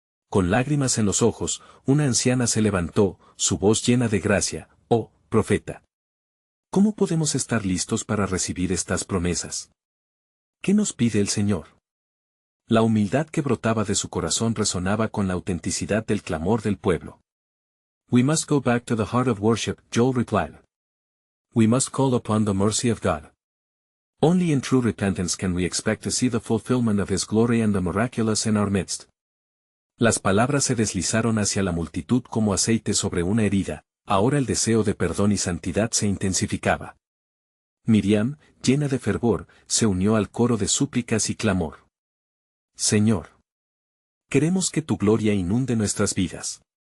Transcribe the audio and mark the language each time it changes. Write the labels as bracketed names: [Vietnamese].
[Spanish] Con lágrimas en los ojos, una anciana se levantó, su voz llena de gracia: «Oh, profeta. ¿Cómo podemos estar listos para recibir estas promesas? ¿Qué nos pide el Señor?» La humildad que brotaba de su corazón resonaba con la autenticidad del clamor del pueblo. [English] We must go back to the heart of worship, Joel replied. We must call upon the mercy of God. Only in true repentance can we expect to see the fulfillment of His glory and the miraculous in our midst. [Spanish] Las palabras se deslizaron hacia la multitud como aceite sobre una herida, ahora el deseo de perdón y santidad se intensificaba. Miriam, llena de fervor, se unió al coro de súplicas y clamor. Señor, queremos que tu gloria inunde nuestras vidas.